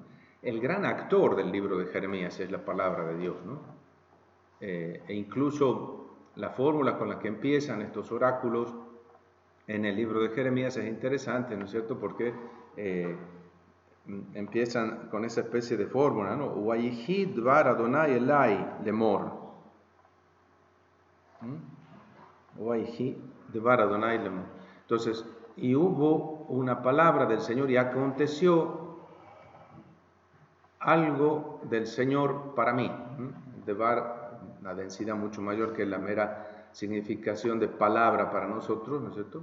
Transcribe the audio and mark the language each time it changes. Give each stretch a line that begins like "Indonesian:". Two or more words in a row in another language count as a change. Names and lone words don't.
Spanish: El gran actor del libro de Jeremías es la palabra de Dios, ¿no? E incluso la fórmula con la que empiezan estos oráculos en el libro de Jeremías es interesante, ¿no es cierto? Porque empiezan con esa especie de fórmula, ¿no?
Hebrew: ויהי דבר יהוה אלי לאמר. ויהי דבר יהוה לאמר.
Spanish: Entonces, y hubo una palabra del Señor y aconteció algo del Señor para mí. Devar, una densidad mucho mayor que la mera significación de palabra para nosotros, ¿no es cierto?